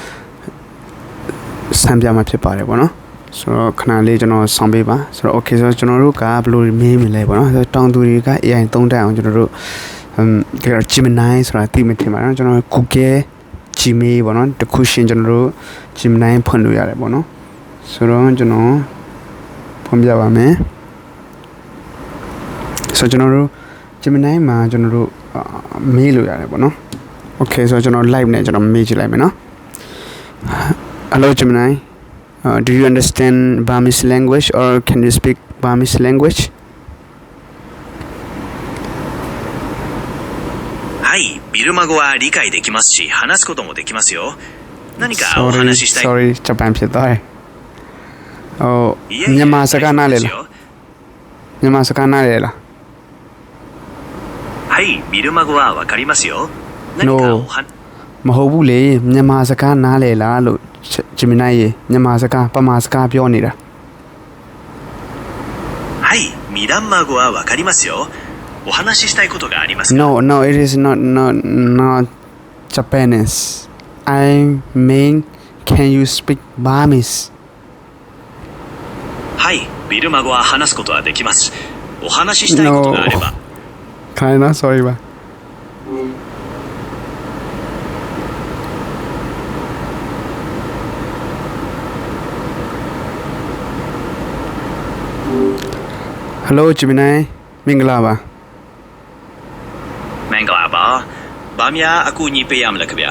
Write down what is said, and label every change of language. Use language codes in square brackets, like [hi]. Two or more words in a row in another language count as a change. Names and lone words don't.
[my] စမ်းပြမှာဖြစ်ပါတယ်ပေါ့နော်ဆိုတော့ခဏလေးကျွန်တော်ဆောင်ပေးပါဆိုတော့ okay ဆိုတော့ကျွန်တော်တို့ကဘယ်လိုမေးမလဲပေါ့နော်ဆိုတော့တောင်သူတွေက AI သုံးတတ်အောင်ကျွန်တော်တို့Gemini ဆိုတာသိမှထင်ပါနော်ကျွန်တော် Google Gmail ပေါ့နော်တခုရှင်ကျွန်တော်တို့ Gemini ဖွင့်လို့ရတယ်ပေါ့နော်ဆိုတော့ကျွန်တော်ဖွင့်ပြပါမယ် ဆိုတော့ကျွန်တော်တို့ Gemini မှာကျွန်တော်တို့မေးလို့ရတယ်ပေါ့နော် Okay ဆိုတော့ကျွန်တော် live နဲ့ကျွန်တော်မေးကြည့်လိုက်မယ်နော် [en] Hello Gemini do you understand Burmese language or can you speak Burmese language [ja] はいビルマ語は理解できますし話すこともできますよ何かお話ししたい [my] Sorry ဂျပန်ဖြစ်သွားတယ်မြန်မာစကားနားလေလားမြန်မာစကားနားလေလား [ja] はいビルマ語はわかりますよ何かお話 [my] မဟုတ်ဘူးလေမြန်မာစကားနားလေလားလို့ Gemini ရေမြန်မာစကားပမာစကားပြောနေတာ [ja] はいミランマ語はわかりますよお話ししたいことがありますか [en] No it is not Japanese I mean can you speak Burmese [ja] はいビルマ語は話すことはできますお話ししたいことがあれば [en] Kinda sorry ပါHello Gemini မင်္ဂလာပါ [my] မင်္ဂလာပါဗာများအကူအညီပေးရမလဲခင်ဗျာ